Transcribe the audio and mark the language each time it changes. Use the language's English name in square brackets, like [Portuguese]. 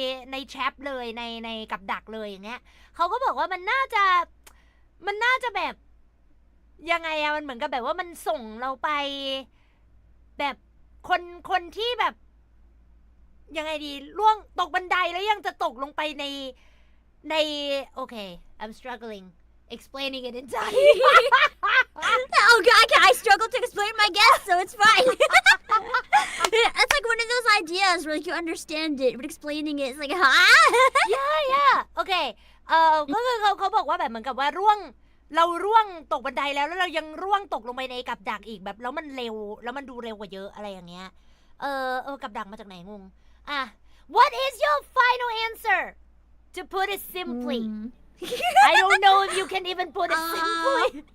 [Thai] ในแทรปเลยในกับดักเลยอย่างเงี้ยเขาก็บอกว่ามันน่าจะแบบยังไงอะมันเหมือนกับแบบว่ามันส่งเราไปแบบคนที่แบบยังไงดีล่วงตกบันไดแล้วยังจะตกลงไปในโอเค [English] I'm struggling explaining it in Thai. Oh God, I struggle to explain my guess, so it's fine. It's like one of those ideas where, like, you understand it, but explaining it is like, yeah. Okay. [Thai] ก็คือเขาบอกว่าแบบเหมือนกับว่าเราร่วงตกบันไดแล้วเรายังร่วงตกลงไปในกับดักอีกแบบแล้วมันเร็วแล้วมันดูเร็วกว่าเยอะอะไรอย่างเงี้ยกับดักมาจากไหนงง [English] What is your final answer to put it simply? [Thai] I don't know if you can even put it simply.